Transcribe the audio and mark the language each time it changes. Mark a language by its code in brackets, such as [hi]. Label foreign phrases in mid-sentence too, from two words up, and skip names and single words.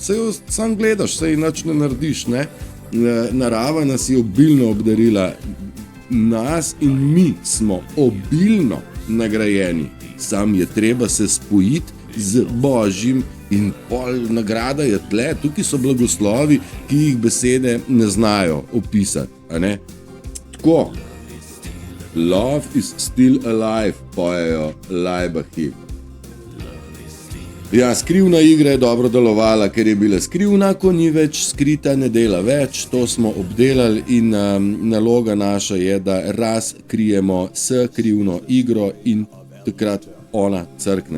[sl] Saj jo sam gledaš, saj nič ne narediš, ne? Narava nas je obilno obdarila, nas in mi smo obilno nagrajeni, sam je treba se spojiti z Božjim in pol nagrada je tle, tukaj so blagoslovi, ki jih besede ne znajo opisati, a ne? Tako, [en] love is still alive, [sl] pojejo Laibachi. Ja, skrivna igra je dobro delovala, ker je bila skrivna, ko ni več skrita, ne dela več, to smo obdelali in naloga naša je, da razkrijemo skrivno igro in takrat ona crkne.